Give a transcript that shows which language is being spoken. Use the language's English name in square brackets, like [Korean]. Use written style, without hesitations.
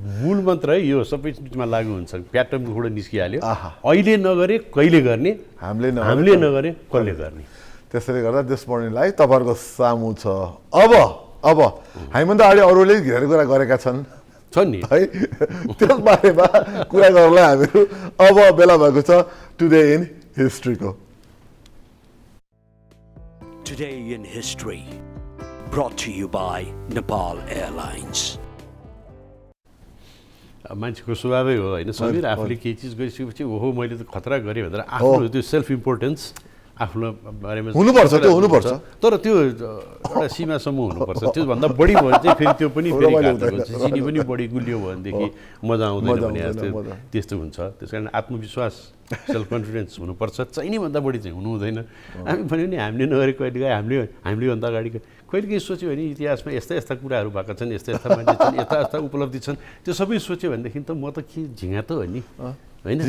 [Nepali] मूल मन्त्र है यो सबै चिजमा लागु हुन्छ प्याटर्नबाट निस्किहाल्यो अहिले नगरे कहिले गर्ने हामीले नगरे कसले गर्ने त्यसैले गर्दा दिस मर्निङ लाइभ तपाईँहरूको सामु छ अब हामीभन्दा अगाडि अरूले धेरै कुरा गरेका छन् नि है त्यस बारेमा कुरा गर्नलाई हामीहरू अब बेला भएको छ today in हिस्ट्रीको [English] Today in History, brought to you by Nepal Airlines. [Nepali] मान्छेको स्वभावै हो होइन समीर आफूले केही चिज गरिसकेपछि ओहो मैले त खतरा गरेँ भनेर आफ्नो त्यो सेल्फ इम्पोर्टेन्स आफ्नो बारेमा हुनुपर्छ तर त्यो एउटा सीमासम्म हुनुपर्छ त्योभन्दा बढी भयो भने चाहिँ फेरि त्यो पनि फेरि घातक हुन्छ चिनी पनि बढी गुलियो भयो भनेदेखि मजा आउँदैन भने त्यस्तो हुन्छ त्यस कारण आत्मविश्वास सेल्फ कन्फिडेन्स हुनुपर्छ चाहिने भन्दा बढी चाहिँ हुनु हुँदैन हामी भन्यो नि हामीले नगरे कहिलेकाहीँ हामीले भन्दा अगाडि कहिलेकाहीँ सोच्यो भने इतिहासमा यस्ता कुराहरू भएका छन् यस्ता मान्छे छन् यस्ता उपलब्धि छन् त्यो सबै सोच्यो भनेदेखि त म त के झिँगा त हो नि होइन